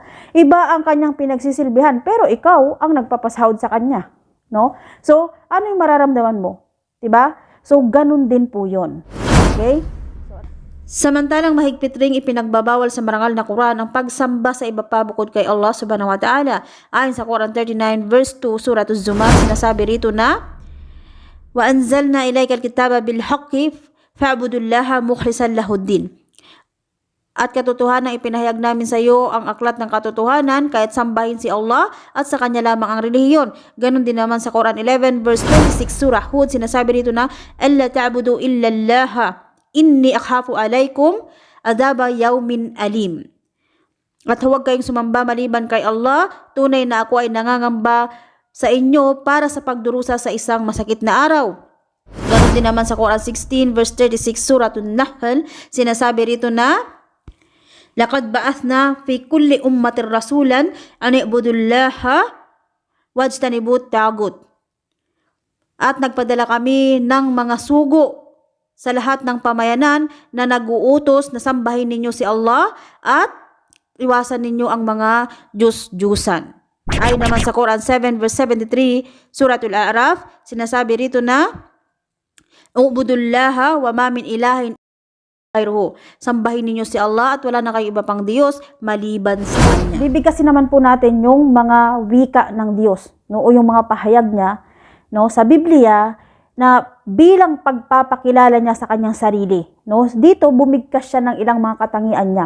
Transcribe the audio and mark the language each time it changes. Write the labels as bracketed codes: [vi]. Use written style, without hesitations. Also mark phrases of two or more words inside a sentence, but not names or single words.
[tl] Iba ang kanyang pinagsisilbihan, pero ikaw ang nagpapasahod sa kanya. No? So, ano yung mararamdaman mo? 'Di ba? So, ganun din po 'yon. Okay? Samantalang mahigpit ring ipinagbabawal sa marangal na Quran ang pagsamba sa iba pa bukod kay Allah [ar] سبحانه وتعالى. [tl] Ayon sa Quran 39 verse 2, Surah Az-Zumar, sinasabi rito na, [ar] وأنزلنا إليك الكتاب بالحق فاعبد الله مخلصا له الدين. [tl] At katotohanan ipinahayag namin sa iyo ang aklat ng katotohanan kahit sambahin si Allah at sa kanya lamang ang relihiyon. Ganon din naman sa Quran 11 verse 26 surah Hud, sinasabi dito na [ar] ألا تعبدوا إلا الله إني أخاف عليكم عذاب يوم أليم. [tl] At huwag kayong sumamba maliban kay Allah, tunay na ako ay nangangamba sa inyo para sa pagdurusa sa isang masakit na araw. Ganon din naman sa Quran 16 verse 36 surah An-Nahl, sinasabi rito na [ar] لقد بعثنا في كل أمة رسولا أن اعبدوا الله واجتنبوا الطاغوت. [tl] At nagpadala kami ng mga sugo sa lahat ng pamayanan na nag-uutos na sambahin ninyo si Allah at iwasan ninyo ang mga Diyos-Diyusan. Ayon naman sa Quran 7 verse 73 Suratul A'raf, sinasabi rito na [ar] اعبدوا الله وما من إله [tl] sambahin ninyo si Allah at wala na kayong iba pang Diyos maliban sa Kanya. Bibigkasin naman po natin yung mga wika ng Diyos, no, o yung mga pahayag niya, no, sa Biblia na bilang pagpapakilala niya sa kanyang sarili. No? Dito bumigkas siya ng ilang mga katangian niya.